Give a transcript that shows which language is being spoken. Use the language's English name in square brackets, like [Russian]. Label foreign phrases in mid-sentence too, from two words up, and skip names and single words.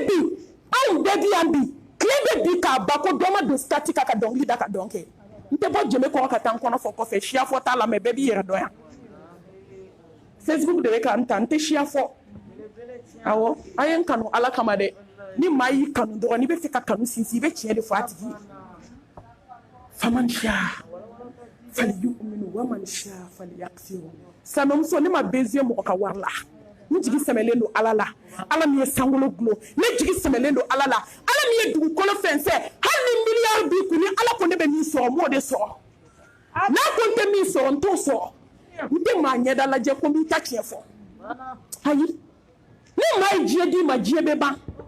[Bambara] bi anw bɛɛ bi yan bi tile bɛ bi k'a ba ko dɔ ma don stati kan ka dɔnkili da ka dɔn kɛ n tɛ bɔ jɛmɛ kɔrɔ ka taa n kɔnɔ fɔ kɔfɛ siya fɔ t'a la mɛ bɛɛ b'i yɛrɛ dɔn yan Facebook de bɛ ka n ta n tɛ siya fɔ awɔ a ye n kanu ala kama dɛ ni maa y'i kanu dɔrɔn n'i bɛ fɛ ka kanu sinsin i bɛ tiɲɛ de fɔ a tigi ye [Arabic] فمن شاء فليؤمن ومن شاء فليكفر [Bambara] silamɛmuso ne ma baiser mɔgɔ ka wari la ne jigi sɛmɛlen don ala la ala min ye sankolo gulo ne jigi sɛmɛlen don ala la ala min ye dugukolo fɛnsɛ hali ni miliyari b'i kun ni ala ko ne bɛ min sɔrɔ n b'o de sɔrɔ n'a ko n tɛ min sɔrɔ n t'o sɔrɔ n tɛ maa ɲɛda lajɛ ko n b'i ta tiɲɛ fɔ ayi ni maa ye diɲɛ d'i ma diɲɛ bɛ ban